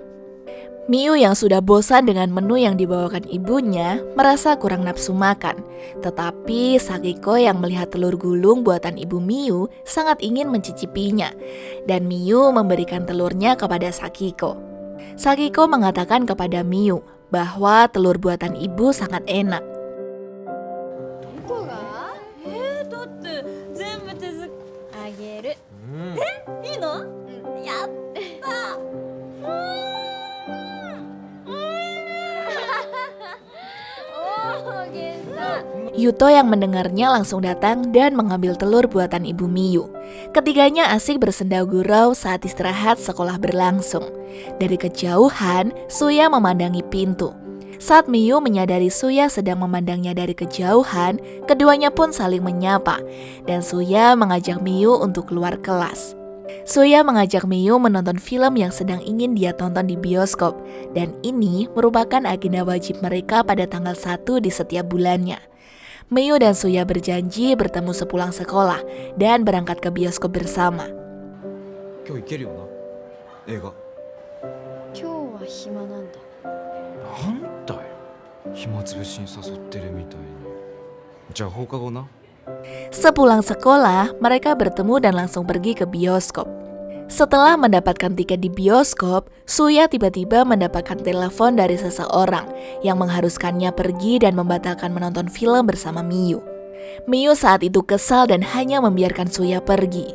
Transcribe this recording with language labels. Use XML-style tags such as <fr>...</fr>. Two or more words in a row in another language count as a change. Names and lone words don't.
<id>Miyu yang sudah bosan dengan menu yang dibawakan ibunya merasa kurang nafsu makan. Tetapi Sakiko yang melihat telur gulung buatan ibu Miyu sangat ingin mencicipinya. Dan Miyu memberikan telurnya kepada Sakiko. Sakiko mengatakan kepada Miyu bahwa telur buatan ibu sangat enak.</id> <ja>だって全部手作りあげる。いいの？やった。</ja> <id>Yuto yang mendengarnya langsung datang dan mengambil telur buatan ibu Miyu. Ketiganya asik bersenda gurau saat istirahat sekolah berlangsung. Dari kejauhan, Suya memandangi pintu. Saat Miyu menyadari Suya sedang memandangnya dari kejauhan, keduanya pun saling menyapa, dan Suya mengajak Miyu untuk keluar kelas. Suya mengajak Miyu menonton film yang sedang ingin dia tonton di bioskop, dan ini merupakan agenda wajib mereka pada tanggal 1 di setiap bulannya. Miyu dan Suya berjanji bertemu sepulang sekolah dan berangkat ke bioskop bersama.</id> <ja>今日行けるよな映画今日は暇なんだ。なんだよ暇つぶしに誘ってるみたいにじゃあ放課後な</ja> <id>Sepulang sekolah, mereka bertemu dan langsung pergi ke bioskop. Setelah mendapatkan tiket di bioskop, Suya tiba-tiba mendapatkan telepon dari seseorang yang mengharuskannya pergi dan membatalkan menonton film bersama Miyu. Miyu saat itu kesal dan hanya membiarkan Suya pergi.</id>